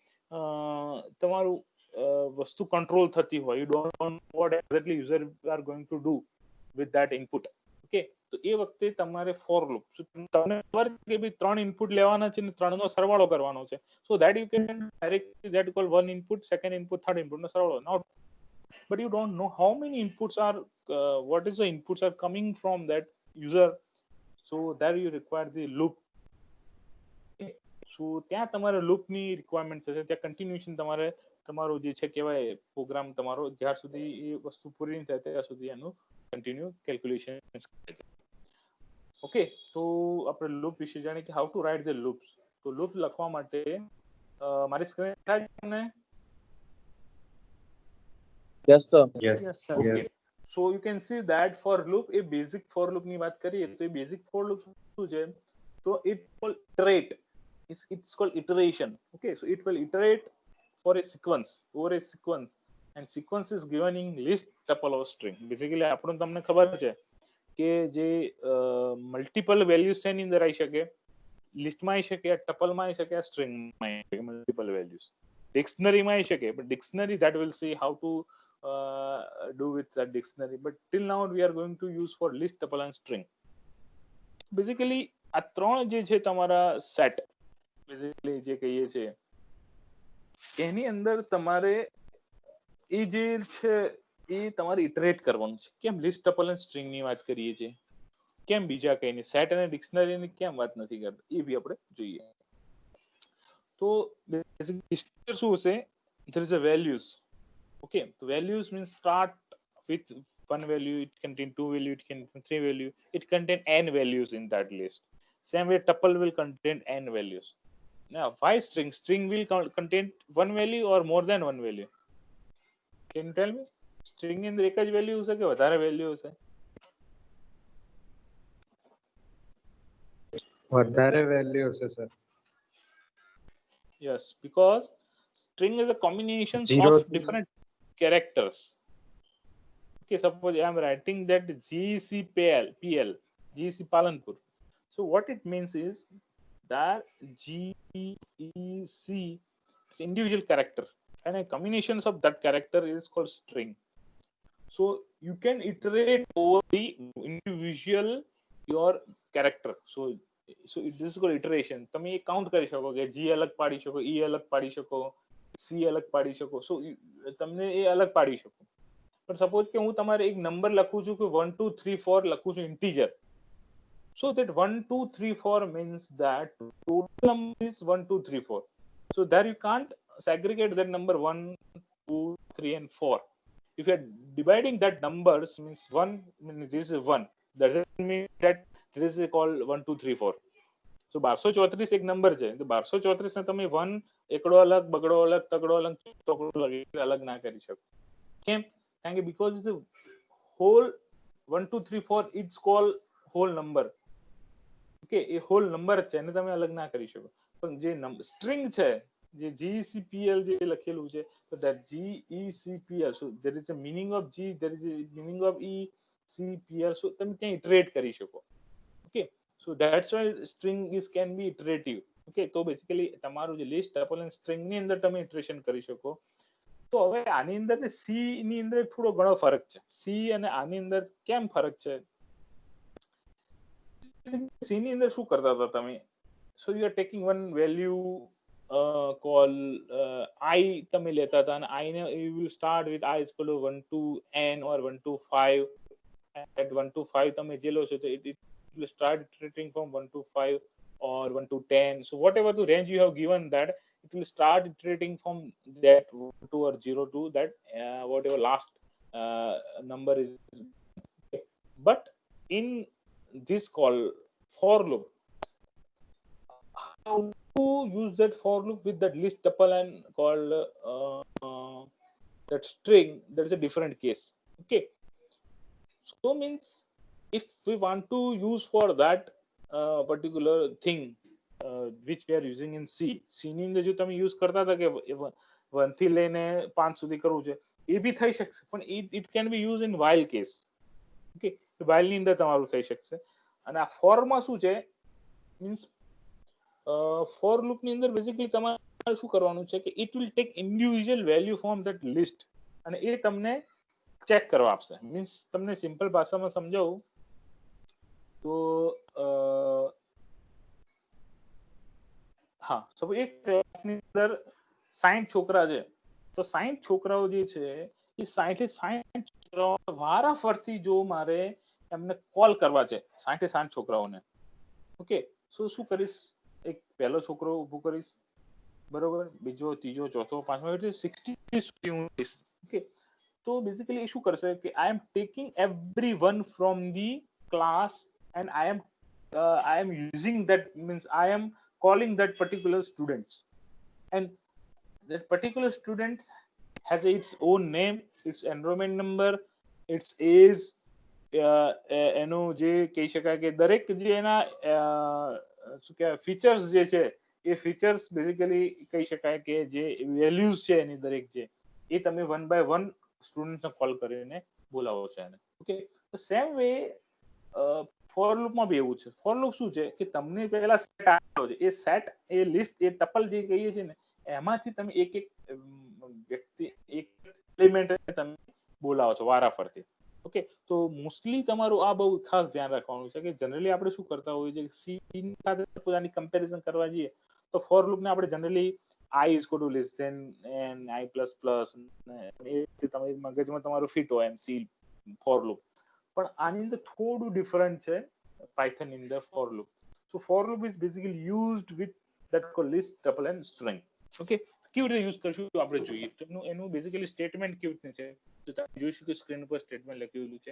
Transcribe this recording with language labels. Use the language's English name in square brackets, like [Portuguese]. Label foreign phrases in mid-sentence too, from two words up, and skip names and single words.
[Gujarati] તમારું વસ્તુ કંટ્રોલ થતી હોય [English] you don't know what exactly user are going to do with that input okay [Gujarati] તો એ વખતે તમારે ફોર લૂપ તમને ખબર કે ભાઈ 3 ઇનપુટ લેવાના છે અને 3 નો સરવાળો કરવાનો છે [English] so that you can directly that call one input second input third input [Gujarati] નો સરવાળો [English] નાઉ but you don't know how many inputs are what is the inputs are coming from that user so there you require the loop [Gujarati] so ત્યાં તમારે લૂપ ની રિક્વાયરમેન્ટ છે ત્યાં કન્ટિન્યુએશન તમારે તમારો જે છે કહેવાય પ્રોગ્રામ તમારો જ્યાં સુધી એ વસ્તુ પૂરી નહીં થાય ત્યાં સુધી એનું [English] continue calculation [Gujarati] ઓકે તો આપણે લૂપ વિશે જાણીએ કે [English] how to write the loops [Gujarati] તો લૂપ લખવા માટે મારી સ્ક્રીન થાય તમને [English] Yes, sir. Yes, sir. okay so you can see that for loop એ basic for loop [Gujarati] ની વાત કરીએ તો એ [English] basic for loop [Gujarati] શું છે તો [English] it will iterate it's called iteration okay so it will iterate for a sequence over a sequence and sequence is given in list tuple or string basically [Gujarati] આપણને તમને ખબર છે કે જે [English] multiple values [Gujarati] છે એની અંદર આવી શકે લિસ્ટમાં આવી શકે ટપલમાં આવી શકે સ્ટ્રિંગમાં આવી શકે [English] multiple values [Gujarati] ડિક્શનરીમાં આવી શકે [English] but dictionary that will see how to do with that dictionary but till now we are going to use for list tuple and string basically [Gujarati] આ ત્રણ જે છે તમારા સેટ બેઝિકલી જે કહીએ છીએ એની અંદર તમારે એ જે છે એ તમારે ઇટરેટ કરવાનું છે કેમ [English] list tuple [Gujarati] અને સ્ટ્રિંગ ની વાત કરીએ છીએ કેમ બીજા કઈ નહીં સેટ અને ડિક્શનરી ની કેમ વાત નથી કરતા એ બી આપણે જોઈએ તો બેઝિકલી શું હશે [English] there is a values okay so values means start with one value it contain two value it contain three value it contain n values in that list same way tuple will contain n values now why string will contain one value or more than one value can you tell me string [Gujarati] ની અંદર એક જ વેલ્યુ હશે કે વધારે વેલ્યુ હશે વધારે વેલ્યુ હશે સર. [English] Yes, because string is a combination Zero of different characters. Okay, suppose I am writing that GCPL, GC Palanpur. So what it means is that GEC is individual character, and a combinations of that character is called string. So you can iterate over the individual your character. So this is called iteration. [Gujarati] તમે એ કાઉન્ટ કરી શકો કે G અલગ પાડી શકો, E અલગ પાડી શકો, C અલગ પાડી શકો. So તમને એ અલગ પાડી શકો. પણ સપોઝ કે હું તમારે એક નંબર લખું છું કે 1 2 3 4 લખું છું ઇન્ટીજર. [English] So that 1 2 3 4 means that total number is 1 2 3 4. So there you can't segregate that number 1 2 3 and 4. If you are dividing that numbers, means 1 means this is 1, doesn't mean that this is called 1 2 3 4. [Gujarati] So 1234 એક નંબર છે તો 1234 ને તમે 1 એકડો અલગ બગડો અલગ તગડો અલગ ચોકડો અલગ ના કરી શકો. કેમ? કારણ કે [English] because the whole 1 2 3 4 it's called whole number. [Gujarati] ઓકે, એ [English] whole number [Gujarati] છે એને તમે અલગ ના કરી શકો. પણ જે સ્ટ્રિંગ છે, જે GCPL જે લખેલું છે, [English] so that GECPL, so there is a meaning of G, there is a meaning of E, CPL, so [Gujarati] તમે ત્યાં ઇટરેટ કરી શકો. [English] ઓકે, so that's why string is can be iterative. [Gujarati] ઓકે, તો બેસિકલી તમારું જે [English] list tuple and string [Gujarati] ની અંદર તમે ઇટરેશન કરી શકો. તો હવે આની અંદર ને C ની અંદર થોડો ઘણો ફરક છે. C અને આની અંદર કેમ ફરક છે? C ની અંદર શું કરતા હતા તમે? [English] So you are taking one value call I [Gujarati] તમે લેતા હતા અને [English] I ને you will start with I is equal to 1 to n or 1 to 5. At 1 to 5 [Gujarati] તમે જે લો છો તો [English] it will start iterating from 1 to 5 or 1 to 10. So whatever the range you have given that, it will start iterating from that 1 to or 0 to that whatever last number is. But in this call for loop, how to use that for loop with that list tuple and called that string, that is a different case. Okay, so means if we want to use for that particular thing which we are using in C [Gujarati] ની અંદર જો તમે યુઝ કરતા હતા કે 1 થી લઈને 5 સુધી કરવું છે, એ બી થઈ શકશે, પણ [English] it can be used in while case. [Gujarati] ઓકે, while ની અંદર તમારું થઈ શકશે. અને આ for માં શું છે, મીન્સ [English] for loop [Gujarati] ની અંદર બેઝિકલી તમારે શું કરવાનું છે કે [English] it will take individual value from that list [Gujarati] અને એ તમને ચેક કરવા આપશે. મીન્સ તમને સિમ્પલ ભાષામાં સમજાવું તો હા, સપોઝ એક ક્લાસની અંદર 60 છોકરા છે, તો 60 છોકરાઓ જે છે એ 60 છોકરાઓ વારાફરતી જો મારે એમને કોલ કરવા છે 60 છોકરાઓને. ઓકે, સો શું કરીશ, એક પહેલો છોકરો ઉભો કરીશ, બરોબર, બીજો ત્રીજો ચોથો પાંચમો, એટલે 60 સુધી હું કરીશ. ઓકે, તો બેઝિકલી એ શું કરશે કે [English] I am taking everyone from the class and I am using that, means I am calling that particular students, and that particular student has its own name, its enrollment number, its age, [Gujarati] એનું જે કહી શકાય કે દરેક જે એના શું કહેવાય ફીચર્સ જે છે એ ફીચર્સ બેઝિકલી કહી શકાય કે જે વેલ્યુઝ છે એની દરેક જે એ તમે 1 by 1 સ્ટુડન્ટને કોલ કરીને બોલાવો છો એને. ઓકે, તો સેમ વે ફોર લૂપમાં બી એવું છે. ફોર લૂપ શું છે કે તમને પહેલા સેટ આપ્યો છે, એ સેટ એ લિસ્ટ એ ટપલ જે કહીએ છીએ ને એમાંથી તમે એક એક વ્યક્તિ એક એલિમેન્ટ તમે બોલાવો છો વારાફરતી. ઓકે, તો મોસ્ટલી તમારું આ બહુ ખાસ ધ્યાન રાખવાનું છે કે જનરલી આપણે શું કરતા હોઈએ છીએ, સી સાથે પોતાની કમ્પેરિઝન કરવા જઈએ તો ફોર લૂપને આપણે જનરલી [English] I is equal to less than and I plus plus [Gujarati] એ તમે મગજમાં તમારું ફિટ હોય એમ સી [English] for loop. [Gujarati] પણ આની અંદર થોડું ડિફરન્ટ છે [English] Python in the for loop. so for loop is basically used with that called list tuple and string. [Gujarati] ઓકે, કેવી રીતે યુઝ કરશું તો આપણે જોઈએ. તો એનું બેઝિકલી સ્ટેટમેન્ટ કેવી રીતે છે તો તમે જોઈ શકો સ્ક્રીન ઉપર સ્ટેટમેન્ટ લખેલું છે.